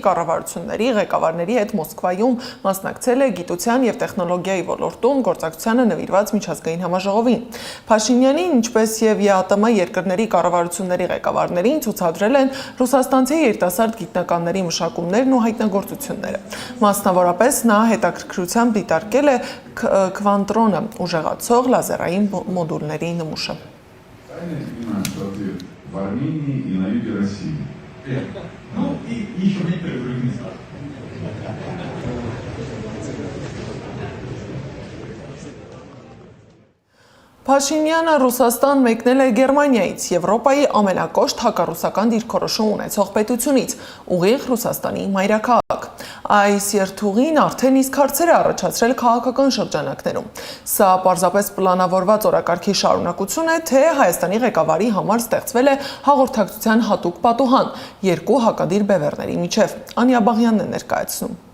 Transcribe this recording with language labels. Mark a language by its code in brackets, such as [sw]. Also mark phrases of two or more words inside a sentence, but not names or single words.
[hy] կառավարությունների ղեկավարների հետ Մոսկվայում մասնակցել է գիտության եւ տեխնոլոգիայի ոլորտում գործակցությանը նվիրված միջազգային համաժողովին։ Փաշինյանին, ինչպես եւ ԵԱՏՄ երկրների կառավարությունների ղեկավարներին ցուցադրել են ռուսաստանցի երիտասարդ գիտնականների մշակումներն ու հայտնագործությունները։ Մասնավորապես նա հետաքրքրությամբ դիտարկել է քվանտրոնը ուժեղացող լազերային մոդուլների նմուշը։ [ru] В Армении и на юге России. Ну и еще в некоторых других местах. [hy] Փաշինյանը Ռուսաստան մեկնել է Գերմանիայից, Եվրոպայի ամենակոշտ հակառուսական դիրքորոշում ունեցող պետությունից, ուղիղ Ռուսաստանի մայրաքաղաք։ Այս երթուղին արդեն իսկ հարցեր է առաջացրել քաղաքական շրջանակներում։ Սա պարզապես պլանավորված օրակարգի շարունակություն է, թե Հայաստանի ղեկավարի համար ստեղծվել է հաղորդակցության հատուկ պատուհան երկու հակադիր բևեռների միջև։ Անիա Բաղյանն է ներկայացնում։